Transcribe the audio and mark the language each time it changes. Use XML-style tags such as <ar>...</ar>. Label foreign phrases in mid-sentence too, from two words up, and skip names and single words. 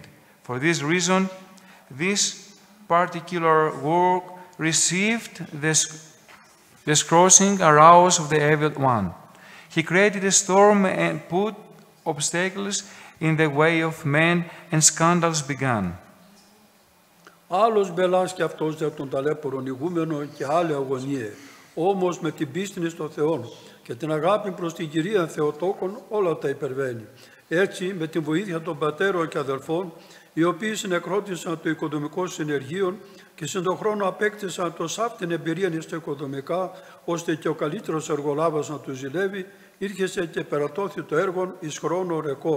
<en>For this reason, this particular work received the scourging arouse of the evil one. He created a storm and put obstacles in the way of men, and scandals began.</en> <el>Άλλος μπελάς και αυτός για τον ταλέπορον ηγούμενο και άλλη αγωνίε, όμως με την πίστη στο Θεό και την αγάπη προς την Κυρία Θεοτόκον όλα τα υπερβαίνει. Έτσι, με την βοήθεια των πατέρων και αδελφών, οι οποίοι συνεκρότησαν το οικοδομικό συνεργείο και συν τον χρόνο απέκτησαν τόσο αυτήν εμπειρία στα οικοδομικά, ώστε και ο καλύτερος εργολάβας να του ζηλεύει, ήρχεσε και περατώθη το έργο εις χρόνο ρεκόρ.</el>